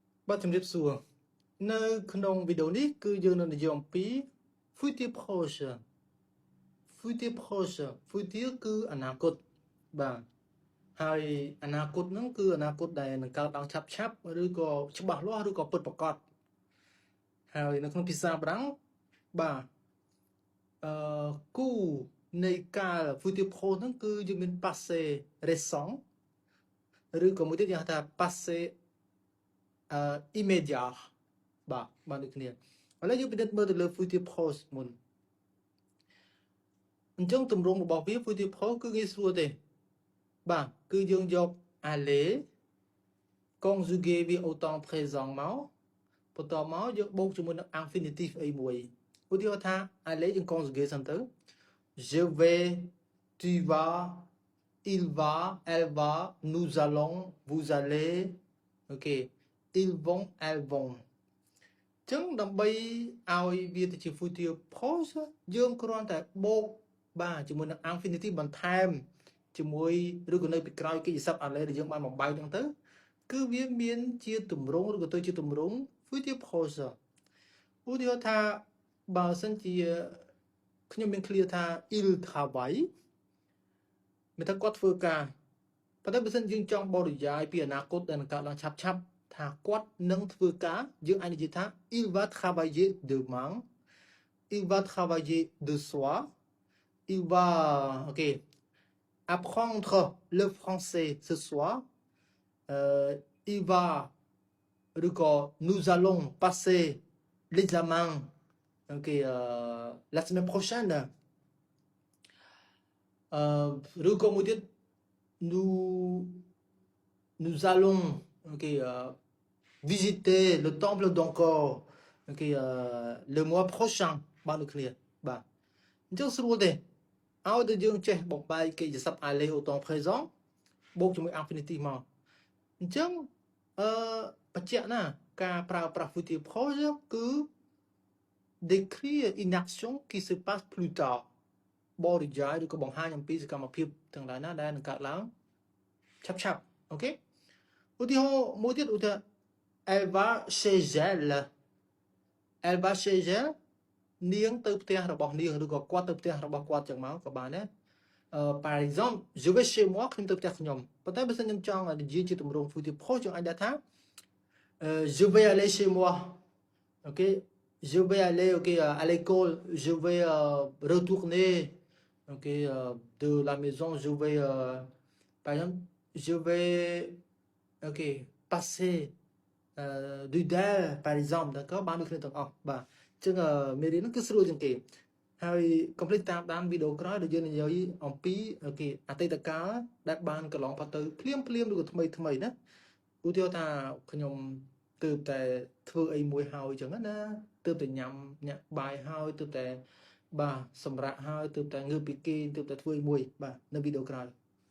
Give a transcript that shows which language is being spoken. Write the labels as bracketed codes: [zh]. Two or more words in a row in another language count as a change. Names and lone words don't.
[km] បាទជំរាបសួរនៅក្នុងវីដេអូនេះគឺយើងនឹងនិយាយអំពី [fr] future proche future [km] គឺអនាគត បាទហើយអនាគតហ្នឹងគឺអនាគតដែលនឹងកើតឡើងឆាប់ឬក៏ច្បាស់លាស់ឬក៏ពិតប្រាកដហើយនៅក្នុងភាសាបារាំងបាទគូនៃកាល [fr] future proche [km] ហ្នឹងគឺយើងមាន [fr] passé récent [km] ឬក៏មួយទៀតយើងហៅថា [fr] passé immédiat [km] បាទដូចគ្នាឥឡូវយើងពិនិត្យមើលទៅលើ [fr] future proche [km] មុនអញ្ចឹងទម្រ ង់របស់វា [fr] future proche [km] គឺងាយស្រួលទេបាទគឺយើងយក [fr] aller conjugué [km] វា [fr] au temps présent [km] មកបន្តមកយើងបូកជាមួយនឹង infinitif អីមួយឧទាហរណ៍ថា aller យើង conjugué សិនទៅ [fr] je vais tu vas il va elle va nous allons vous allez OK ils vont elles vont [km] ចឹងដើម្បីឲ្យវាទៅជា [fr] future proche [km] យើងគ្រាន់តែបូកបាទជាមួយនឹង infinitive បន្ថែម ជាមួយឬក៏នៅពីក្រោយកិច្ចសព្ទ aller ដែលយើងបានបំបែកហ្នឹងទៅគឺវាមានជាទម្រង់ឬក៏ទៅជាទម្រង់ [fr] future proche [km] ឧទាហរណ៍ថាបើសិនជាខ្ញុំមាន clear ថា [fr] il travaille [km] មានថា គាត់ធ្វើការប៉ុន្តែបើសិនយើងចង់បរិយាយពីអនាគតដែលនឹងកើតឡើងឆាប់ថាគាត់នឹងធ្វើការយើងអាចនិយាយថា [fr] il va travailler demain il va travailler de soir il va OK apprendre le français ce soir il va nous allons passer l'examen OK la semaine prochaine nous allons OK visiter le temple d'Angkor OK le mois prochain [km] បាទដូចគ្នាបាទអញ្ចឹងស្រួលទេឲ្យតែ យើងចេះបំបែកកិច្ចសព្ទ aller [fr] au temps présent [km] បូកជាមួយ infinitive មកអញ្ចឹងបញ្ជាក់ណាការប្រើប្រាស់ [fr] future proche [km] គឺ [fr] décrire une action qui se passe plus tard [km] បរិយាយឬក៏បង្ហាញអំពីសកម្មភាពទាំងឡាយណាដែលនឹងកើតឡើងឆាប់អូខេឧទាហរណ៍មួយទៀតឧទាហរណ៍ [fr] elle va chez [km] elle នាងទៅផ្ទះរបស់នាងឬក៏គាត់ទៅផ្ទះរបស់គាត់ចឹងមកក៏បានដែរ [fr] par exemple je vais chez moi [km] ខ្ញុំទៅផ្ទះខ្ញុំប៉ុន្តែបើសិនខ្ញុំចង់និយាយជាទម្រ [fr] ង់ future proche [km] យើងអាចដាក់ថា [fr] je vais aller chez moi OK je vais aller OK à l'école je vais retourner OK de la maison je vais par exemple je vais OK passer du del par exemple d'accord [km] បានដូចគ្នាទាំងអស់ បាទអញ្ចឹងមេរៀនហ្នឹងគឺស្រួលជាងគេហើយកុំភ្លេចតាមដានវីដេអូក្រោយដែលយើងនិយាយអំពីអូខេអតីតកាលដែលបានកន្លងផុតទៅភ្លាមឬក៏ថ្មីណាឧទាហរណ៍ថាខ្ញុំទើបតែធ្វើអីមួយហើយអញ្ចឹងណាទើបតែញ៉ាំញាក់បាយហើយទើបតែបាទសម្រាប់ហើយទើបតែងើបពីគេទើបតែធ្វើអីមួយបាទនៅវីដេអូក្រោយ